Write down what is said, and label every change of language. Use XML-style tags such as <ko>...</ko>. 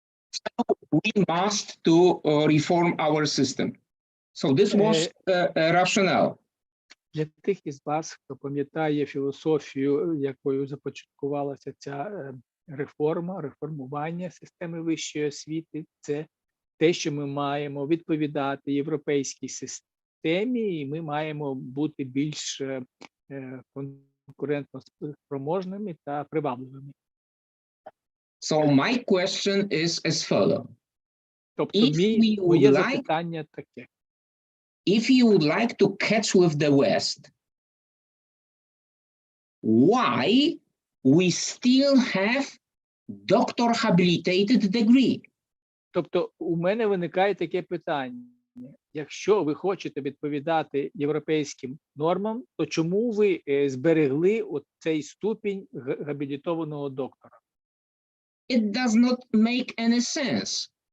<en>So we must to reform our system. So this was a rationale.</en> <uk>Для тих із вас, хто пам'ятає філософію, якою започаткувалася ця реформування системи вищої освіти, це те, що ми маємо відповідати європейській системі, і ми маємо бути більш конкурентно спроможними та привабливими.</uk> <en>So my question is as follows.</en> <uk>Тобто моє запитання таке.</uk> <en>If you would like to catch with the West, why we still have doctor habilitated degree?</en> <uk>Тобто у мене виникає таке питання. Якщо ви хочете відповідати європейським нормам, то чому ви зберегли цей ступінь габілітованого доктора?</uk> <en>It does not make any sense.</en>